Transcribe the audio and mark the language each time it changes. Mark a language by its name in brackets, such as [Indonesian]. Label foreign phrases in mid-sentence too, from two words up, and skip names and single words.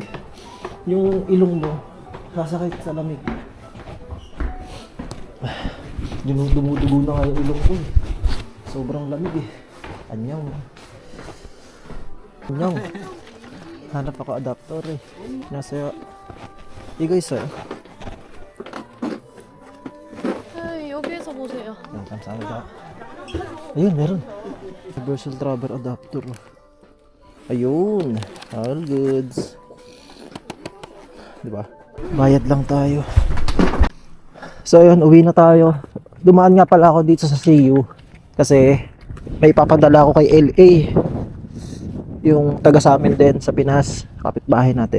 [Filipino] Yung ilong mo, nasakit sa lamig. Dumudugo na nga yung ilong ko. Sobrang lamig Anyong. Hanap ako adapter Nasa guys [Korean] 여기에서 보세요. 감사합니다. [Filipino] Ayun, meron. [English] Universal Travel Adapter. Ayun. All goods. [Filipino] Diba? Bayad lang tayo. So ayun, uwi na tayo. Dumaan nga pala ako dito sa CU kasi may papadala ako kay LA, yung taga sa amin din sa Pinas, kapitbahay natin.